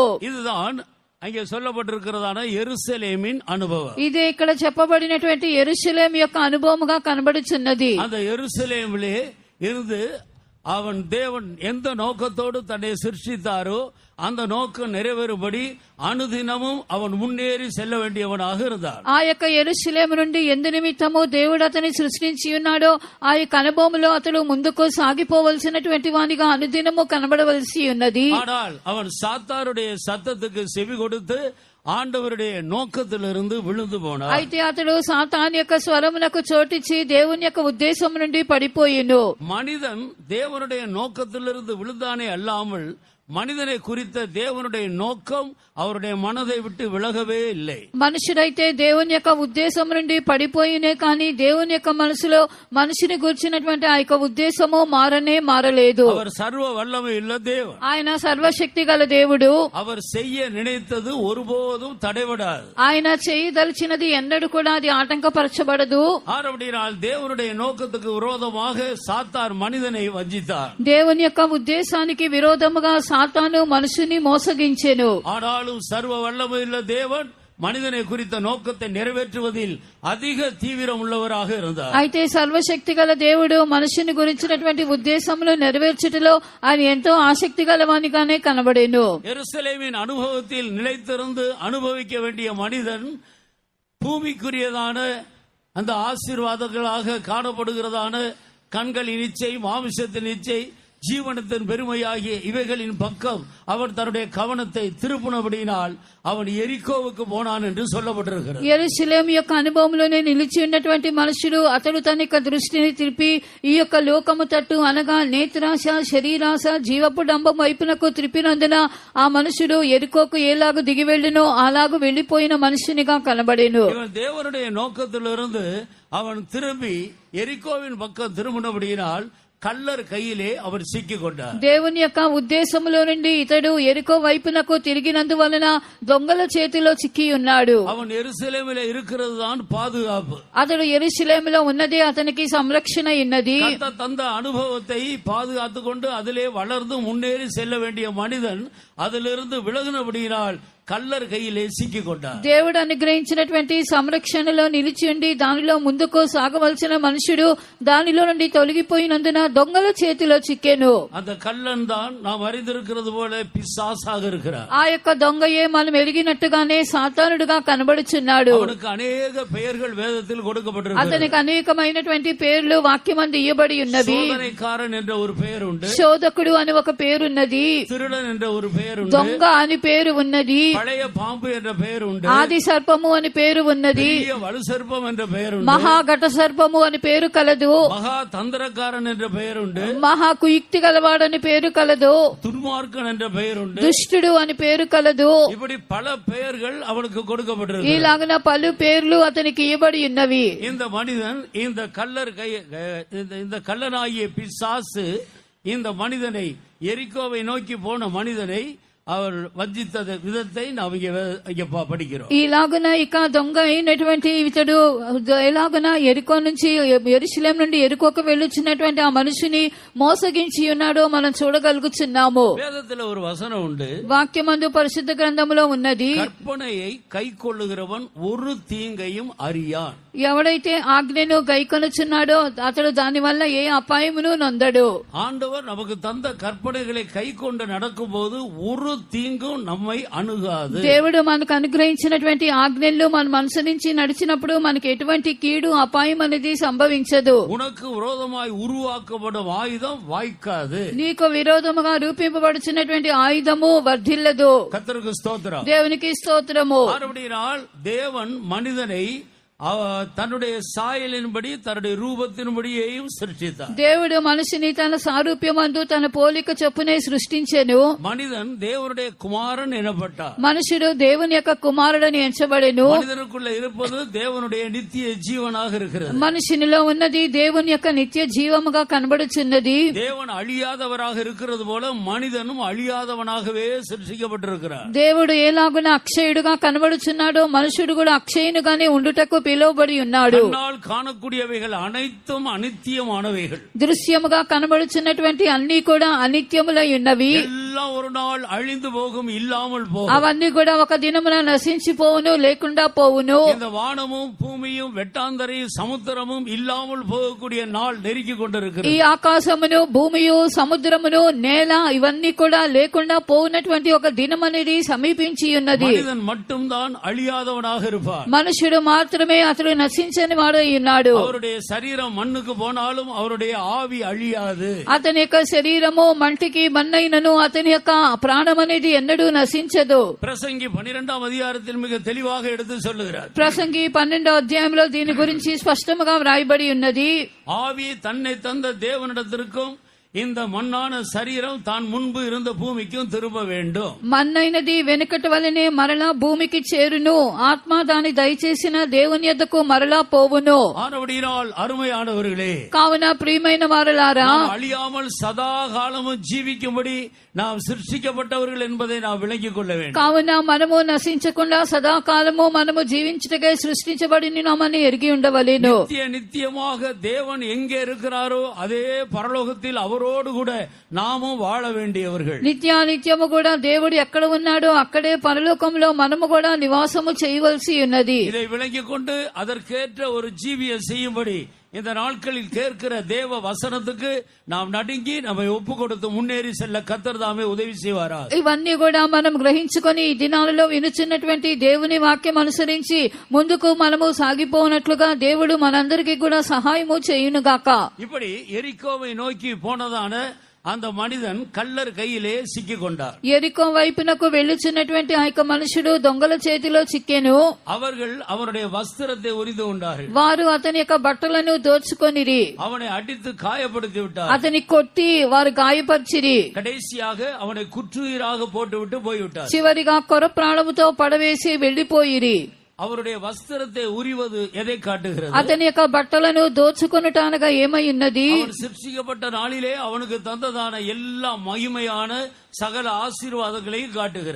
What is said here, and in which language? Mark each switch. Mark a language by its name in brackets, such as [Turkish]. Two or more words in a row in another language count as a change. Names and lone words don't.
[Tamil] இதுதான் அங்கே சொல்லப்பட்டிருக்கிறதான எருசலேமின் அனுபவம். [Telugu] ఇదే ఇక్కడ చెప్పబడినటువంటి యెరూషలేము యొక్క అనుభవముగా కనబడుచున్నది. [Tamil] அந்த எருசலேமிலே இருந்து அவன் தேவன் எந்த நோக்கத்தோடு தன்னை சிருஷ்டித்தாரோ அந்த நோக்கம் நிறைவேறும்படி అనుదినமும் அவன் முன்னேறி செல்ல வேண்டியவனாக இருந்தார். [Telugu] ఆ యొక్క యెరూషలేము నుండి ఎందు నిమిత్తము దేవుడు అతని సృష్టించి ఉన్నాడో ఆ యొక్క అనుభవంలో అతడు ముందుకు సాగిపోవలసినటువంటి వానిగా అనుదినము కనబడవలసి ఉన్నది. [Tamil] ஆனால் அவன் சாத்தானுடைய சத்தத்துக்கு செவி கொடுத்து ஆண்டவருடைய நோக்கத்திலிருந்து விழுந்து போனார். [Telugu] అయితే అతడు సాతాను యొక్క స్వరమునకు చోటిచ్చి దేవుని యొక్క ఉద్దేశం నుండి పడిపోయిను. [Tamil] மனிதன் தேவனுடைய நோக்கத்திலிருந்து விழுந்தானே அல்லாமல் மனிதனை குறித்த தேவனுடைய நோக்கம் அவருடைய மனதை விட்டு விலகவே இல்லை. [Telugu] మనుషుడైతే దేవుని యొక్క ఉద్దేశం నుండి పడిపోయినే కానీ దేవుని యొక్క మనసులో మనిషిని గుర్చినటువంటి ఆ యొక్క ఉద్దేశము మారలేదు. [Tamil] அவர் சர்வ வல்லமை உள்ள தேவன். [Telugu] ఆయన సర్వశక్తి గల దేవుడు. [Tamil] அவர் செய்ய நினைத்தது ஒருபோதும் தடைபடாது. [Telugu] ఆయన చేయదలిచినది ఎన్నడూ కూడా అది ఆటంకపరచబడదు. [Tamil] ஆனபடியால் தேவனுடைய நோக்கத்துக்கு விரோதமாக சாத்தான் மனிதனை வஞ்சித்தார். [Telugu] దేవుని యొక్క ఉద్దేశానికి విరోధముగా సాతాను మనుషుని మోసగించెను. [Tamil] ஆனாலும் சர்வ வல்லமையுள்ள தேவன் மனிதனை குறித்த நோக்கத்தை நிறைவேற்றுவதில் அதிக தீவிரம் உள்ளவராக இருந்தார். [Telugu] అయితే సర్వశక్తి గల దేవుడు మనుషుని గురించినటువంటి ఉద్దేశములు నెరవేర్చుటలో ఆయన ఎంతో ఆసక్తి గలవానిగానే కనబడేను. [Tamil] எருசலேமின் அனுபவத்தில் நிலைத்திருந்து அனுபவிக்க வேண்டிய மனிதன் பூமிக்குரியதான அந்த ஆசீர்வாதங்களாக காணப்படுகிறதான கண்களின் இச்சை, மாமிசத்தின் இச்சை, ஜீவனத்தின் பெருமையாகிய இவைகளின் பக்கம் அவன் தன்னுடைய கவனத்தை திருப்பினபடியினால் அவன் எரிகோவுக்கு போனான் என்று சொல்லப்பட்டிருக்கிறது. [Telugu] యెరూషలేము యొక్క అనుభవంలోనే నిలిచి ఉన్నటువంటి మనుషుడు అతడు తన యొక్క దృష్టిని తిరిపి ఈ యొక్క లోకము తట్టు అనగా నేత్రాశ, శరీరాశ, జీవపు డంబం వైపునకు త్రిప్పినందున ఆ మనుషుడు ఎరుకోకు ఏలాగు దిగి వెళ్ళునో అలాగు వెళ్లిపోయిన మనుషునిగా కనబడేను. [Tamil] இவன் தேவனுடைய நோக்கத்திலிருந்து அவன் திரும்பி எரிகோவின் பக்கம் திரும்பினபடியினால் கள்ளர் கையிலே அவர் சிக்கிக் கொண்டார். [Telugu] దేవుని యొక్క ఉద్దేశములో నుండి ఇతడు ఎరికో వైపునకు తిరిగినందువలన దొంగల చేతిలో చిక్కి ఉన్నాడు. [Tamil] அவன் எருசலேமிலே இருக்கிறது தான் பாதுகாப்பு. [Telugu] అతడు యెరూషలేములో ఉన్నదే అతనికి సంరక్షణ ఉన్నది. [Tamil] தந்த அனுபவத்தை பாதுகாத்து கொண்டு அதிலே வளர்ந்து முன்னேறி செல்ல வேண்டிய மனிதன் அதிலிருந்து விலகினபடியினால் கள்ளர் கையிலே சிக்கி கொட்டாரு. [Telugu] దేవుడు అనుగ్రహించినటువంటి సంరక్షణలో నిలిచి ఉండి దానిలో ముందుకు సాగవలసిన మనుషుడు దానిలో నుండి తొలగిపోయినందున దొంగల చేతిలో చిక్కెను. [Tamil] அந்த கள்ளன் தான் நாம் அறிந்திருக்கிறது போல பிசாசாக இருக்கிறார். [Telugu] ఆ యొక్క దొంగయే మనం ఎరిగినట్టుగానే సాతానుడుగా కనబడుచున్నాడు. [Tamil] அவனுக்கு अनेक பெயர்கள் வேதத்தில் கொடுக்கப்பட்டிருக்கிறது. [Telugu] అతనికి అనేకమైనటువంటి పేర్లు వాక్యమందు ఇవ్వబడి ఉన్నవి. [Tamil] சோதனைக்காரன் என்ற ஒரு பெயர் உண்டு, [Telugu] శోధకుడు అని ఒక పేరున్నది, [Tamil] திருடன் என்ற ஒரு பெயர் உண்டு, [Telugu] దొంగ అని పేరు ఉన్నది, [Tamil] பழைய பாம்பு என்ற பெயர் உண்டு, [Telugu] ఆది సర్పము అని పేరు ఉన్నది, [Tamil] வலு சர்ப்பம் என்ற பெயர் உண்டு, [Telugu] మహాఘట సర్పము అని పేరు కలదు, [Tamil] மகா தந்திரக்காரன் என்ற பெயர் உண்டு, [Telugu] మహా కుయుక్తి గలవాడని పేరు కలదు, [Tamil] துன்மார்க்கன் என்ற பெயர் உண்டு, [Telugu] దుష్టుడు అని పేరు కలదు. [Tamil] இப்படி பல பெயர்கள் அவனுக்கு கொடுக்கப்பட்டிருக்கு. [Telugu] ఇలాగన పలు పేర్లు అతనికి ఇవ్వబడి ఉన్నవి. [Tamil] இந்த மனிதன் இந்த கள்ளர் இந்த கள்ளனாகிய பிசாசு இந்த மனிதனை எரிகோவை நோக்கி போன மனிதனை அவர் వధించిన విధத்தை நாம் ఇక படிக்கிறோம். [Telugu] ఇలాగున ఇక దొంగ అయినటువంటి ఇతడు ఎలాగున ఎరికో నుంచి యెరూషలేం నుండి ఎరికోకు వెళ్ళుచున్నటువంటి ఆ మనుషుని మోసగించి ఉన్నాడో మనం చూడగలుగుతున్నాము. [Tamil] వేదத்தில் ஒரு வசனம் உண்டு, [Telugu] వాక్యమందు పరిశుద్ధ గ్రంథములో ఉన్నది, [Tamil] கற்பனையை கைக்கொள்ளுகிறவன் ஒரு தீங்கையும் அறியான். [Telugu] ఎవడైతే ఆజ్ఞను గైకొనుచున్నాడో అతడు దాని వల్ల ఏ అపాయమును నొందడు. [Tamil] ஆண்டவர் நமக்கு தந்த கற்பனைகளை கைக்கொண்டு நடக்கும் போது ஒரு தீங்கும் நம்மை அணுகாது. [Telugu] దేవుడు మనకు అనుగ్రహించినటువంటి ఆజ్ఞలు మన మనసు నుంచి నడిచినప్పుడు మనకి ఎటువంటి కీడు అపాయం అనేది సంభవించదు. [Tamil] உனக்கு விரோதமாய் உருவாக்கப்படும் ஆயுதம் வாய்க்காது. [Telugu] నీకు విరోధముగా రూపింపబడుచున్నటువంటి ఆయుధము వర్ధిల్లదు. [Tamil] கர்த்தருக்கு ஸ்தோத்திரம். [Telugu] దేవునికి స్తోత్రము. [Tamil] மறுபடியினால் தேவன் மனிதனை தன்னுடைய சாயலின்படி தன்னுடைய ரூபத்தின்படியேயும் சிருஷ்டித்தார். [Telugu] దేవుడు మనిషిని తన సారూప్యమందు తన పోలిక చొప్పునే సృష్టించెను. [Tamil] மனிதன் தேவனுடைய குமாரன் எனப்பட்டார். [Telugu] మనుషుడు దేవుని యొక్క కుమారుడని ఎంచబడెను. [Tamil] மனிதனுக்குள்ள இருப்பது தேவனுடைய நித்திய ஜீவனாக இருக்கிறது. [Telugu] మనుషునిలో ఉన్నది దేవుని యొక్క నిత్య జీవముగా కనబడుచున్నది. [Tamil] தேவன் அழியாதவராக இருக்கிறது போல மனிதனும் அழியாதவனாகவே சிருஷ்டிக்கப்பட்டிருக்கிறார். [Telugu] దేవుడు ఏలాగున అక్షయుడుగా కనబడుచున్నాడో మనుషుడు కూడా అక్షయునిగానే ఉండుటకు పిలువబడి ఉన్నాడు. [Tamil] காணக்கூடியவைகள் அனைத்தும் அனித்தியமானவைகள். [Telugu] దృశ్యముగా కనబడుచున్నటువంటి అన్ని కూడా అనిత్యములై ఉన్నవి. [Tamil] எல்லாம் ஒரு நாள் அழிந்து போகும், இல்லாமல் போகும். [Telugu] అవన్నీ కూడా ఒక దినమున నశించిపోవును, లేకుండా పోవును. [Tamil] இந்த வானமும் பூமியும் வெட்டாந்தரையும் சமுத்திரமும் இல்லாமல் போகக்கூடிய நாள் நெருங்கி கொண்டிருக்கிறது. [Telugu] ఈ ఆకాశమును, భూమియు, సముద్రమును, నేల ఇవన్నీ కూడా లేకుండా పోవునటువంటి ఒక దినం అనేది సమీపించి ఉన్నది. [Tamil] மனிதன் மட்டும்தான் அழியாதவனாக இருப்பார். [Telugu] మనుషుడు మాత్రమే అతడు నశించని వాడు ఉన్నాడు. [Tamil] அவருடைய சரீரம் மண்ணுக்கு போனாலும் அவருடைய ஆவி அழியாது. [Telugu] అతని యొక్క శరీరము మంటికి మన్నైనను అతని యొక్క ప్రాణం అనేది ఎన్నడూ నశించదు. [Tamil] பிரசங்கி 12ஆம் அதிகாரத்தில் மிக தெளிவாக எடுத்து சொல்லுகிறார். [Telugu] ప్రసంగి 12వ అధ్యాయంలో దీని గురించి స్పష్టంగా వ్రాయబడి ఉన్నది. [Tamil] ஆவி தன்னை தந்த தேவனிடத்திற்கும் இந்த மண்ணான சரீரம் தான் முன்பு இருந்த பூமிக்கும் திரும்ப வேண்டும். [Telugu] మన్నైనది వెనుకటి వలనే మరలా భూమికి చేరును, ఆత్మ దాని దయచేసిన దేవుని యొద్దకు మరలా పోవును. [Tamil] ஆனபடியினால் அருமையானவர்களே, [Telugu] కావున ప్రియమైన వారలారా, [Tamil] அழியாமல் சதா காலமும் ஜீவிக்கும்படி நாம் சிருஷ்டிக்கப்பட்டவர்கள் என்பதை நாம் விளங்கிக் கொள்ள வேண்டும். [Telugu] కావున మనము నశించకుండా సదాకాలము మనము జీవించుటకై సృష్టించబడినామని ఎరిగి ఉండవలెను. [Tamil] நித்தியமாக தேவன் எங்கே இருக்கிறாரோ அதே பரலோகத்தில் அவரோடு கூட நாமும் வாழ வேண்டியவர்கள். [Telugu] నిత్యానిత్యము కూడా దేవుడు ఎక్కడ ఉన్నాడో అక్కడే పరలోకంలో మనము కూడా నివాసము చేయవలసి ఉన్నది. [Tamil] இதை விளங்கிக் கொண்டு அதற்கேற்ற ஒரு ஜீவியம் செய்யும்படி இந்த நாட்களில் கேட்கிற தேவ வசனத்துக்கு நாம் நடுங்கி நம்மை ஒப்பு கொடுத்து முன்னேறி செல்ல கர்த்தர் தாமே உதவி செய்வாரா. [Telugu] ఇవన్నీ కూడా మనం గ్రహించుకొని ఈ దినాలలో వినుచున్నటువంటి దేవుని వాక్యం అనుసరించి ముందుకు మనము సాగిపోనట్లుగా దేవుడు మనందరికీ కూడా సహాయము చేయునుగాక. [Tamil] இப்படி எரிகோவை நோக்கி போனதான அந்த மனிதன் கள்ளர் கையிலே சிக்கிக் கொண்டார். [Telugu] ఎరికో వైపునకు వెళ్ళుచున్నటువంటి ఆ యొక్క మనుషుడు దొంగల చేతిలో చిక్కెను. [Tamil] அவர்கள் அவனுடைய வஸ்திரத்தை உரிந்து கொண்டார்கள். [Telugu] వారు అతని యొక్క బట్టలను దోచుకొనిరి. [Tamil] அவனை அடித்து காயப்படுத்தி விட்டார். [Telugu] అతని కొట్టి వారు గాయపరిచిరి. [Tamil] கடைசியாக அவனை குற்றுயிராக போட்டுவிட்டு போய்விட்டார். [Telugu] చివరిగా కొర ప్రాణముతో పడవేసి వెళ్లిపోయిరి. [Tamil] அவருடைய வஸ்திரத்தை உரிவது எதை காட்டுகிறது? [Telugu] అతని యొక్క బట్టలను దోచుకొనుటనగా ఏమై ఉన్నది? [Tamil] அவன் சிருஷ்டிக்கப்பட்ட நாளிலே அவனுக்கு தந்ததான எல்லா மகிமையான சகல ஆசீர்வாதங்களையும் కాட்டுகிறது.